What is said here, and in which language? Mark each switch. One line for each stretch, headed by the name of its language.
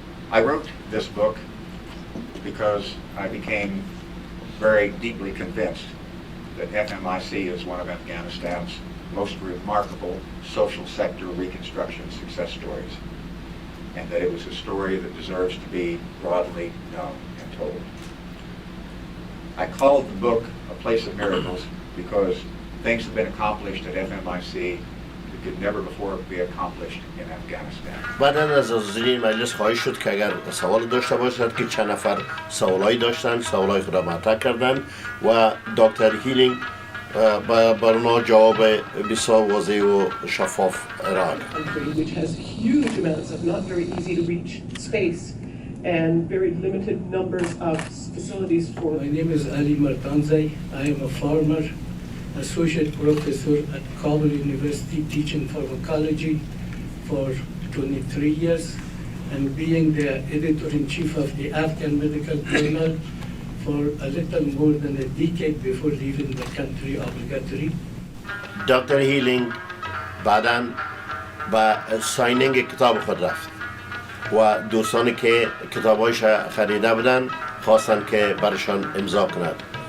English: I wrote this book because I became very deeply convinced that FMIC is one of Afghanistan's most remarkable social sector reconstruction success stories, and that it was a story that deserves to be broadly known and told. I called the book A Place of Miracles because things have been accomplished at FMIC that could never before be accomplished in Afghanistan.
Persian: بعدا از حاضرین مجلس خواهش شد که اگر سوال داشته باشد که چند نفر سوالایی داشتن، سوالای خود را مطرح کردن و دکتر هیلینگ بر اونا جواب بسیار واضح و شفاف ارائه کرد.
English: country which has huge amounts of not very easy to reach space and very limited numbers of facilities for. My name is Ali Martanzai. I am a former associate professor at Kabul University teaching pharmacology for 23 years and being the editor-in-chief of the Afghan Medical Journal for a little more than a decade before leaving the country obligatory.
Persian: دکتر هیلینگ بعدا به ساینینگ کتاب خود رفت و دوستانی که کتابایش خریده بودن خواستن که برشان امضا کند.